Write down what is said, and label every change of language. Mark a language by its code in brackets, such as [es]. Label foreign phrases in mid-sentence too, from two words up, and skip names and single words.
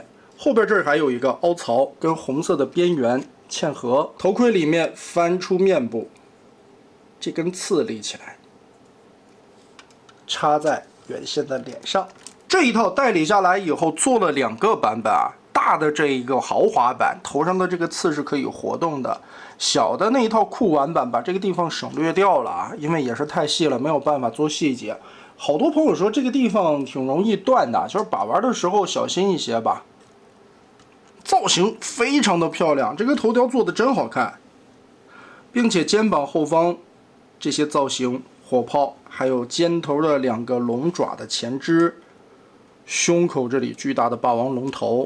[zh] 後邊這兒還有一個凹槽，跟紅色的邊緣嵌合。頭盔裡面翻出面部，這根刺立起來，插在原先的臉上。這一套代理下來以後，做了2個版本啊。大的這一個豪華版，頭上的這個刺是可以活動的。小的那一套酷玩版，把這個地方省略掉了啊，因為也是太細了，没有辦法做細節。好多朋友說這個地方挺容易斷的，就是把玩的時候小心一些吧。造型非常的漂亮，这个头雕做的真好看，并且肩膀后方这些造型，火炮，还有尖头的2个龙爪的前肢，胸口这里巨大的霸王龙头。